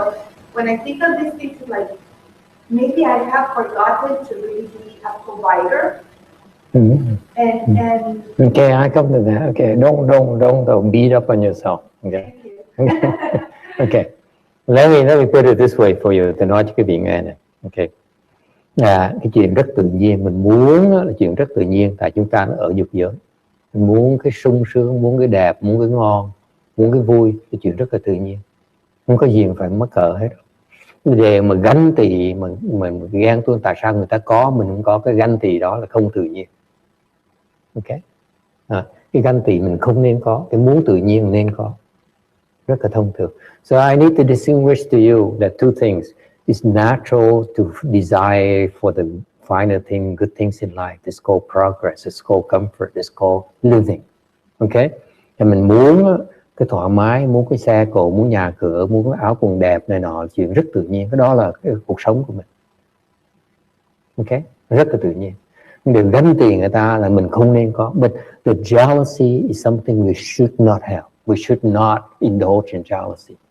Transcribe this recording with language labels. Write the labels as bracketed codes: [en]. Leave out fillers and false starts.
[en] So when I think of these things, like maybe I have forgotten to really be a provider, Mhm. and Okay, I come to that. Okay, don't beat up on yourself. Okay. thank you. Okay. Let me put it this way for you. [vi] Tôi nói cho cái vị nghe này. Okay. Cái chuyện rất tự nhiên, mình muốn là chuyện rất tự nhiên, tại chúng ta ở dục giới. Mình muốn cái sung sướng, muốn cái đẹp, muốn cái ngon, muốn cái vui, cái chuyện rất là tự nhiên. Không có gì mà phải mắc cỡ hết. Về mà ganh tị, mình ghen tuông tại sao người ta có, mình không có, cái ganh tị đó là không tự nhiên. Ok. Cái ganh tị mình không nên có, cái muốn tự nhiên nên có. Rất là thông thường. [en] So I need to distinguish to you that 2 things. It's natural to desire for the finer thing, good things in life. It's called progress. It's called comfort. It's called living. Okay? [vi] Thì mình muốn cái thoải mái, muốn cái xe cộ, muốn nhà cửa, muốn cái áo quần đẹp này nọ, chuyện rất tự nhiên. Cái đó là cái cuộc sống của mình. Okay? Rất là tự nhiên. Điều ganh tị người ta là mình không nên có. [en] But the jealousy is something we should not have. We should not indulge in jealousy.